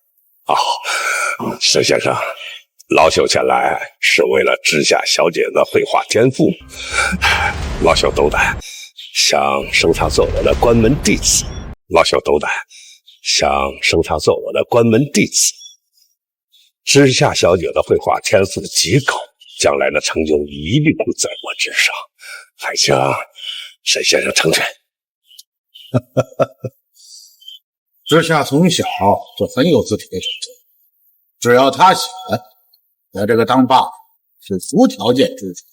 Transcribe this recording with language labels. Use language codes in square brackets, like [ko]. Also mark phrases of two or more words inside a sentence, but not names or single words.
[zh] 沈先生，老朽前來是為了知夏小姐的繪畫天賦，老朽斗膽想收她做我的關門弟子。知夏小姐的繪畫天賦極高，將來的成就一定在我之上，還請沈先生成全。知夏從小就很有自體的選擇，只要他喜歡，在這個當爸是無條件支持。